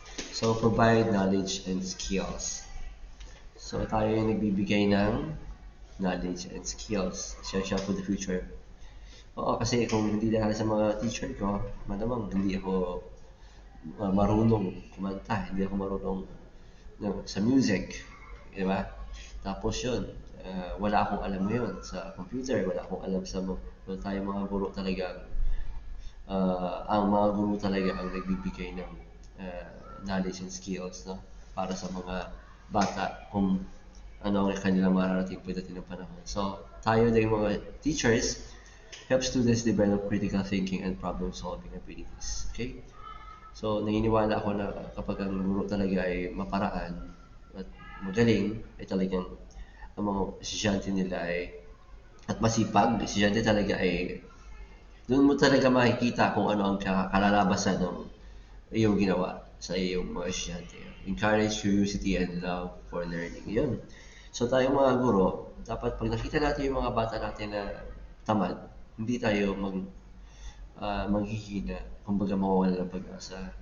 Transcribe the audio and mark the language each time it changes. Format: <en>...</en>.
<en>So, provide knowledge and skills. So,</en> <tl>tayo yung nagbibigay ng</tl> <en>knowledge and skills. Essential for the future.</en> <tl>Oo, kasi kung hindi dahil sa mga teacher ko, malamang hindi ako marunong kumanta, hindi ako marunong sa music, di ba? Tapos yun, wala akong alam ngayon sa computer, wala akong alam sa wala tayong mga guro talaga. Ang mga guro talaga ang nagbibigay ng uh,</tl> <en>knowledge and skills,</en> <tl>no? Para sa mga bata kung ano ang kanilang mararating pagdating ng panahon.</tl> <en>So,</en> <tl>tayo din mga</tl> <en>teachers help students develop critical thinking and problem-solving abilities. Okay?</en> <tl>So, naniniwala ako na kapag ang guro talaga ay maparaan at magaling, ay talagang ang mga estudyante nila ay at masipag, estudyante talaga ay doon mo talaga makikita kung ano ang kalalabasan ng iyong ginawa sa iyong mga estudyante.</tl> <en>Encourage curiosity and love for learning.</en> <tl>Yun. So tayong mga guro, dapat pag nakita natin yung mga bata natin na tamad, hindi tayo manghihina, kumbaga mawawala ng pag-asa.</tl>